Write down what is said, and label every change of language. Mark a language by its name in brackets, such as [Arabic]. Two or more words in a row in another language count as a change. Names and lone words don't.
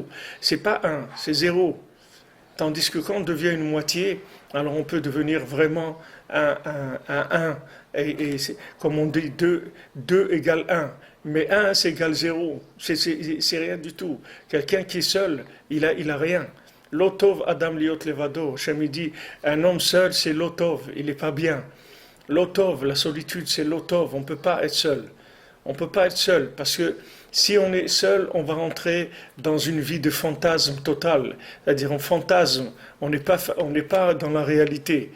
[French] C'est pas 1, c'est 0. Tandis que quand on devient une moitié, alors on peut devenir vraiment un 1. Et comme on dit, 2 égale 1. Mais 1, c'est égal 0. C'est rien du tout. Quelqu'un qui est seul, il a rien. [Hebrew] לא טוב אדם היות לבדו. [French] Hachem dit, un homme seul, c'est l'otov, il n'est pas bien. L'otov, la solitude, c'est l'otov, on ne peut pas être seul. On ne peut pas être seul, parce que si on est seul, on va rentrer dans une vie de fantasme total. C'est-à-dire, on fantasme, on n'est pas dans la réalité.